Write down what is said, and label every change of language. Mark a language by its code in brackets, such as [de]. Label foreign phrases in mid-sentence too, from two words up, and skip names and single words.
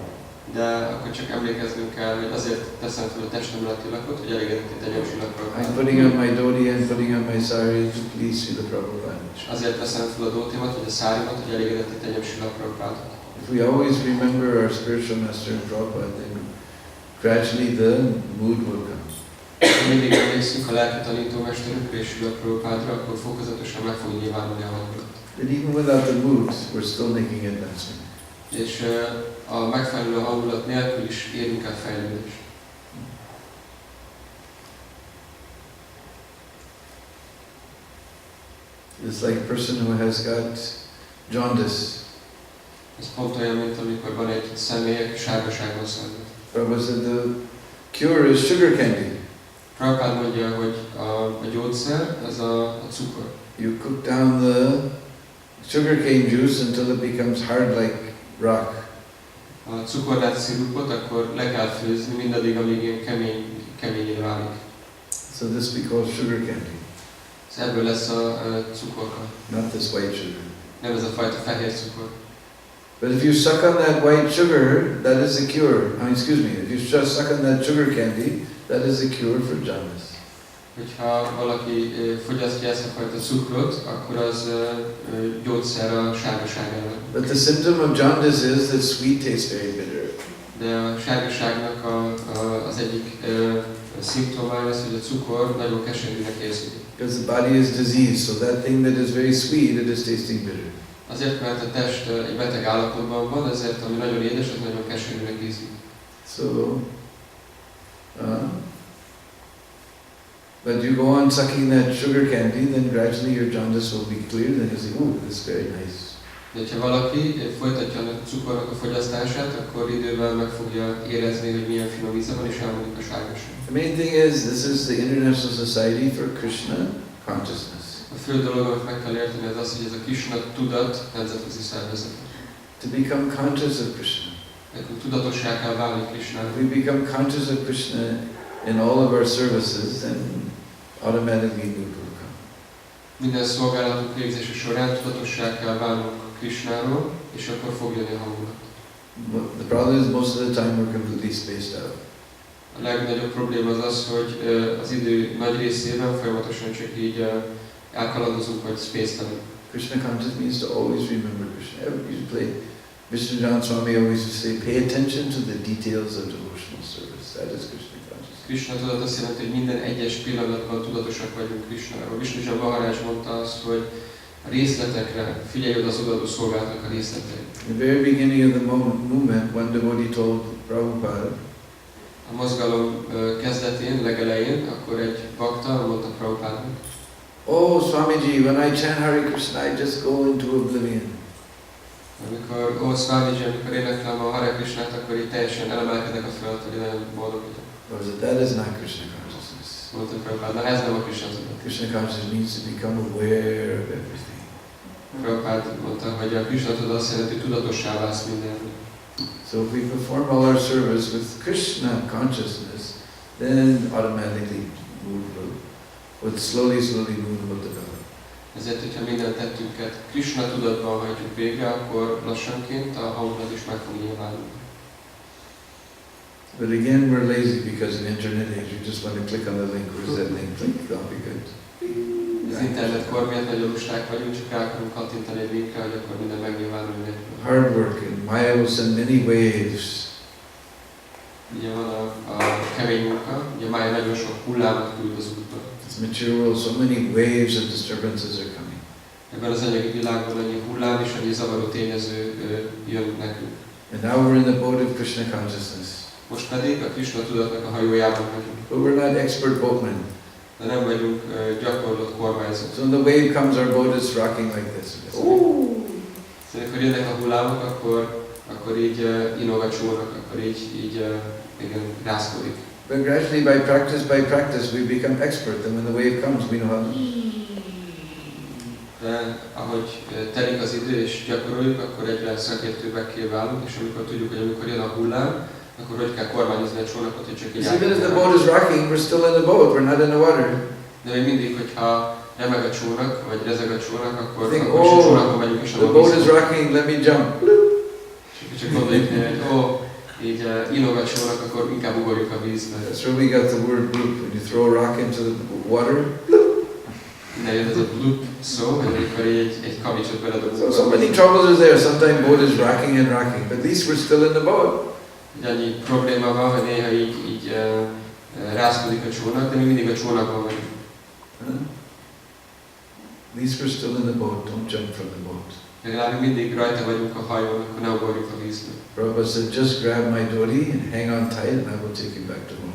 [hu] de akkor csak emlékeznünk kell, hogy azért teszem fel a testemre a tilakot, hogy elégedetté tegyem Srila [en] I'm [hu] Prabhupádot. [en] putting on my dhoti and putting on my sari to please Srila Prabhupada. [hu] És azért teszem fel a dótimat, vagy a szárimat, hogy elégedetté tegyem Srila Prabhupádot. [en] If we always remember our spiritual master Prabhupada, then gradually the mood will come. [hu] mindig emlékszünk a lelki tanítómesterünkre és a Prabhupádra, akkor fokozatosan meg fog nyilvánulni a hangulat. [en] And even without the mood, we're still making advancement. [hu] És a megfelelő hangulat nélkül is érünk el fejlődést. [en] It's like a person who has got jaundice. [hu] Ez pont olyan, mint amikor van egy személy, aki sárgaságon szenved. [en] Prabhu said the cure is sugar candy. [hu] Prabhupád mondja, hogy a gyógyszer az a cukor. [en] You cook down the sugarcane juice until it becomes hard like rock. [hu] A cukornát szirupot akkor le kell főzni mindaddig, amíg ilyen keményé válik. [en] So this we call sugar candy, [hu] Ebből lesz a cukorka. [en] not this white sugar. [hu] Nem ez a fajta fehér cukor. [en] But if you suck on that white sugar, that is the cure. Excuse me, if you just suck on that sugar candy, that is the cure for jaundice. [hu] Hogyha valaki fogyasztja ezt a fajta cukrot, akkor az gyógyszer a sárgaság ellen. [en] But the symptom of jaundice is that sweet tastes very bitter. [hu] De a sárgaságnak az egyik szimptomája az, hogy a cukor nagyon keserűnek érződik. [en] Because the body is diseased, so that thing that is very sweet, it is tasting bitter. [hu] Azért, mert a test egy beteg állapotban van, ezért ami nagyon édes, az nagyon keserűnek ízik. [en] So, but you go on sucking that sugar candy, then gradually your jaundice will be cleared, and you say, "Ooh, this is very nice." [hu] De ha valaki folytatja a cukornak a fogyasztását, akkor idővel meg fogja érezni, hogy milyen finom íze van, és elmúlik a sárgaság. [en] The main thing is, this is the International Society for Krishna Consciousness. [hu] A fő dolog, amit meg kell érteni, az az, hogy ez a Krisna tudat nemzetközi szervezet. [en] To become conscious of Krishna. [hu] Nekünk tudatossá kell válni Krisnára. [en] If we become conscious of Krishna in all of our services, then automatically mood will come. [hu] Minden szolgálatunk végzése során tudatossá kell válnunk Krisnáról, és akkor fog jönni a hangulat. [en] The problem is most of the time we're completely spaced out. [hu] A legnagyobb probléma az az, hogy az idő nagy részében folyamatosan csak így elkalandozunk, vagy spaced-elünk. [en] Krishna conscious means to always remember Krishna. You play. Vishnujan Swami always used to say, pay attention to the details of devotional service. That is Krishna consciousness. [hu] Krishna tudat azt jelenti, hogy minden egyes pillanatban tudatosak vagyunk Krishnáról. Vishnujan Maharaj mondta azt, hogy a részletekre figyelj oda az odaadó szolgálatnak a részleteire. [en] In the very beginning of the movement, one devotee told Prabhupada, [hu] A mozgalom kezdetén, legelején, akkor egy bakta mondta Prabhupádnak, [en] "Oh Swamiji, when I chant Hare Krishna, I just go into oblivion." [hu] amikor Swamiji, amikor éneklem a Hare Krishnát, akkor így teljesen elemelkedek a föld, hogy nagyon boldog vagyok. [en] That is not Krishna consciousness. [hu] Mondta Prabhupád, na ez nem a Krishna tudat. [en] Krishna consciousness needs to become aware of everything. [hu] Prabhupád mondta, hogy a Krishna tudat azt jelenti, hogy tudatossá válsz mindenről. [en] So if we perform all our service with Krishna consciousness, then automatically mood will develop. [hu] Ezért, hogyha minden tettünket Krishna tudatban hajtjuk végre, akkor lassanként a hangulat is meg fog nyilvánulni. [en] But again, we're lazy because in internet age, you just want to click on the link. Where's that link? Click, that'll be good. [hu] Az internetkor miatt nagyon lusták vagyunk, csak rá akarunk kattintani egy linkre, hogy akkor minden megnyilvánul nélkül. [en] Hard work, and Maya will send many waves. [hu] Ugye van a kemény munka, ugye Maya nagyon sok hullámot küld az útba. [en] This material world, so many waves of disturbances are coming. [hu] Ebben az anyagi világban annyi hullám és annyi zavaró tényező jön nekünk. [en] And now we're in the boat of Krishna consciousness. [hu] Most pedig a Krishna tudatnak a hajójában vagyunk. [en] But we're not expert boatmen. [hu] De nem vagyunk gyakorlott kormányzók. [en] So when the wave comes, our boat is rocking like this. [hu] Szóval amikor jönnek a hullámok, akkor így inog a csónak, akkor így igen, rázkodik. [en] But gradually, by practice, we become expert. And when the wave comes, we know how to. [hu] De ahogy telik az idő és gyakoroljuk, akkor egyre szakértőbbekké válunk, és amikor tudjuk, hogy amikor jön a hullám, akkor hogy kell kormányozni a csónakot, hogy csak így [en] Even if the boat is rocking, we're still in the boat. We're not in the water. [hu] De még mindig, hogyha remeg a csónak, vagy rezeg a csónak, akkor [en] Think, [hu] is a csónakon vagyunk, és [en] the boat is rocking. Let me jump. [hu] És csak gondoljuk, hogy így inog a csónak, akkor inkább ugorjuk a vízbe. [en] That's where we got the word bloop. When you throw a rock into the water. [hu] Innen jön ez a bloop szó, hogy amikor egy kavicsot beledobunk. [en] So many troubles are there. Sometimes boat is rocking and rocking, but at least we're still in the boat. [hu] Annyi probléma van, hogy néha így rázkodik a csónak, de mi mindig a csónakban vagyunk. [en] At least we're still in the boat, don't jump from the boat. [hu] Legalább mindig rajta vagyunk a hajón, akkor ne ugorjuk a vízbe. [en] Prabhupada said, just grab my dhoti and hang on tight and I will take you back to home.